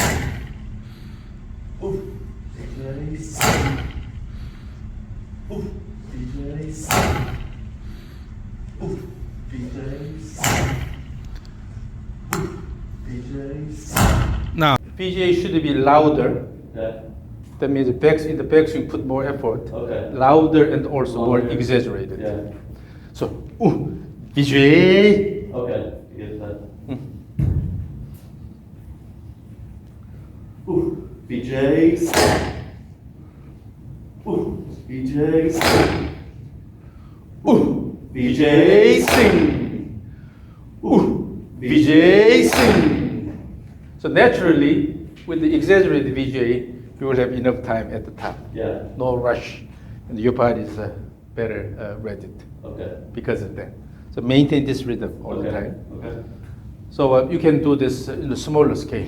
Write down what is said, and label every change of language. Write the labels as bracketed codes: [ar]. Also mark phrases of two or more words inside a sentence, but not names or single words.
[en] now, Vijay should be louder. Okay. That means the backswing put more effort. Okay. Louder and also more Louder. exaggerated. Yeah. So, Vijay. Okay. You get that. Vijay. Vijay. Vijay Singh. Vijay Singh. So naturally, with the exaggerated Vijay, you will have enough time at the top. Yeah. No rush, and your body is better ready Okay. because of that. So maintain this rhythm all the Okay. time. Okay. So you can do this in a smaller scale.